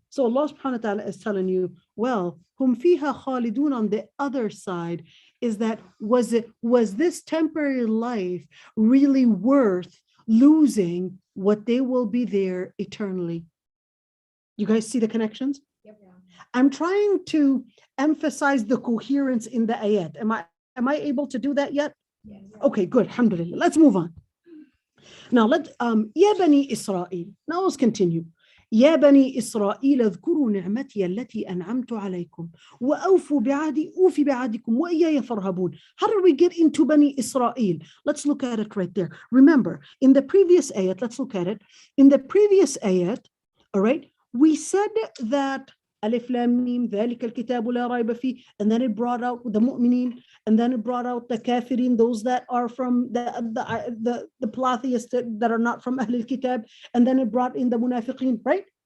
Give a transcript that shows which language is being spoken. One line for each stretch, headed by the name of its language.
English: So Allah subhanahu wa ta'ala is telling you, well,
Arabic: hum fiha khalidun
English: on the other side is that was this temporary life really worth losing what they will be there eternally? You guys see the connections? Yep. I'm trying to emphasize the coherence in the ayat. Am I able to do that yet? Yes. Okay, good. Alhamdulillah. Let's move on.
Arabic: Now يا بني إسرائيل.
English: Now let's continue.
Arabic: يا بني إسرائيل اذكروا نعمتي التي أنعمت عليكم وأوفوا بعهدي أوفي بعهدكم وإياي فارهبون.
English: How did we get into بني إسرائيل? Let's look at it right there. Remember, in the previous ayat, let's look at it. In the previous ayat, all right, we said that Alif Lam Mim,
Arabic: ذلك الكتاب لا ريب فيه,
English: and then it brought out the mu'minin, and then it brought out the kafirin, those that are from the polytheists that are not from Ahl al-Kitab, and then it brought in the munafiqeen, right?